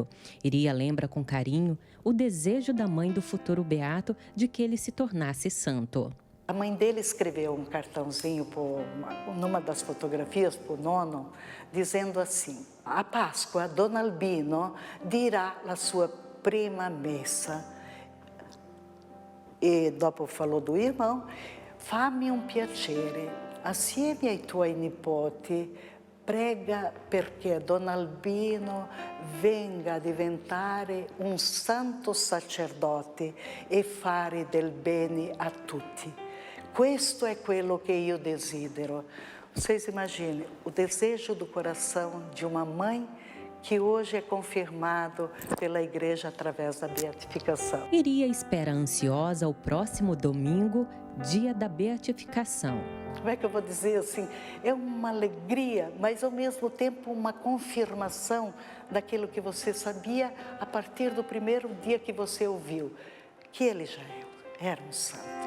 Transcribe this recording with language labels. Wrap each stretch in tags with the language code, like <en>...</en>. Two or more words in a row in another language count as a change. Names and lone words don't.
<pt>Iria lembra com carinho o desejo da mãe do futuro beato de que ele se tornasse santo. A mãe dele escreveu um cartãozinho numa das fotografias para o nono, dizendo assim, a Páscoa, Dona Albino dirá a sua</pt> <it>prima messa.</it> <pt>E dopo falou do irmão,</pt> <it>fammi un piacere, assieme ai tuoi nipoti, prega perché Don Albino venga a diventare un santo sacerdote e fare del bene a tutti. Questo è quello che io desidero.</it> <pt>Vocês imaginem o desejo do coração de uma mãe que hoje é confirmado pela igreja através da beatificação. Iria espera ansiosa o próximo domingo, dia da beatificação. Como é que eu vou dizer assim? É uma alegria, mas ao mesmo tempo uma confirmação daquilo que você sabia a partir do primeiro dia que você ouviu, que ele já era um santo.</pt>